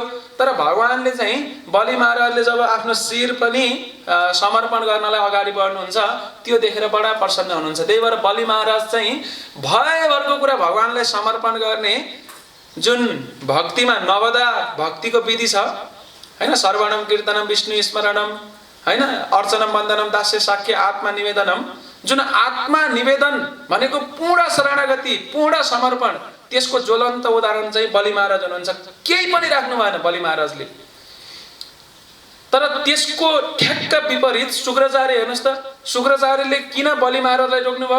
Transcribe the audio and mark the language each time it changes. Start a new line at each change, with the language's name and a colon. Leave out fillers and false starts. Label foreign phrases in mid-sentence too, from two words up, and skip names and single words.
Nepali: तर भगवानले चाहिँ बलि महाराजले जब आफ्नो शिर पनि समर्पण गर्नलाई अगाडि बढ्नुहुन्छ त्यो देखेर बडा प्रसन्न हुनुहुन्छ। त्यही भएर बलि महाराज चाहिँ भयभरको कुरा भगवानलाई समर्पण गर्ने जुन भक्तिमा नवदा भक्तिको विधि छ हैन,
Sanskrit: श्रवणम कीर्तनम विष्णु स्मरणम हैन, अर्चनम वन्दनम दास्य साख्य आत्मा निवेदनम,
Nepali: जुन आत्मा निवेदन भनेको पूर्ण शरणागति पूर्ण समर्पण, त्यसको ज्वलन्त उदाहरण चाहिँ बलि महाराज हुनुहुन्छ। केही पनि राख्नु भएन बलि महाराजले। तर त्यसको ठ्याक्क विपरीत शुक्राचार्य हेर्नुहोस् त, शुक्राचार्यले किन बलि महाराजलाई रोक्नुभयो?